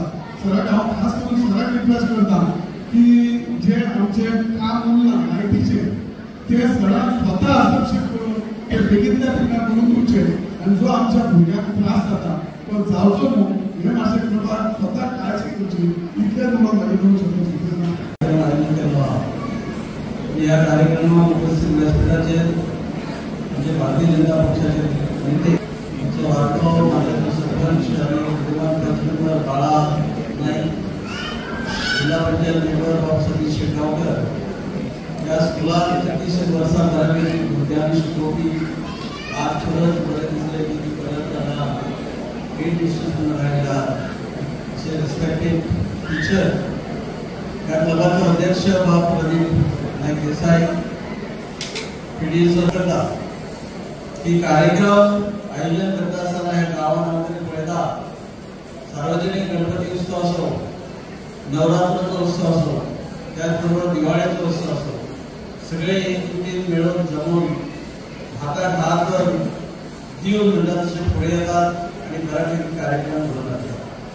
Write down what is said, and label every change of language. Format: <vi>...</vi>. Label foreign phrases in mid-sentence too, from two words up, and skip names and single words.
<kok>सराक हांव खास करून सराक रिक्वेस्ट करता की जे आमचे काम उरलां लायटीचे ते सराक स्वता हस्तक्षेप करून ते बेगितल्या बेगिना करून दिवचे. आनी जो आमच्या भुरग्यांक त्रास जाता तो जावचो न्हू हे मातशें करपाक स्वता काळजी घेवची. इतलें तुमकां म्हाजे करून शकता. या कार्यक्रमात उपस्थित व्यासपीठाचे म्हणजे भारतीय जनता पक्षाचे नेते वार्ताव माझ्या सरपंच आणि विद्यमान तहसीलदार बाळा नाईक, जिल्हा पंचायत मेंबर बाब सतीश शेटगावकर या स्कुलात 33 वर्सां जाली भुरग्यांक शिकोवपी. आज खरंच बरें दिसलें की परत आतां</kok> <en>aid institution</en> <kok>राहिला अशे</kok> <en>respected teacher.</en> <kok>त्या क्लबाचो अध्यक्ष बाब प्रदीप नाईक देसाई PDSO करता की कार्यक्रम आयोजन करता आसतना ह्या गांवांत हांव तरी पळयता सार्वजनीक गणपती उत्सव असो, नवरात्राचो उत्सव असो, त्याच बरोबर दिवाळेचो उत्सव असो, सगळे एकजुटीन मेळून जमून हाताक हात दिवन म्हणटा तशें फुडें येतात आनी बऱ्यापैकी कार्यक्रम घडोवन हाडटात.</kok>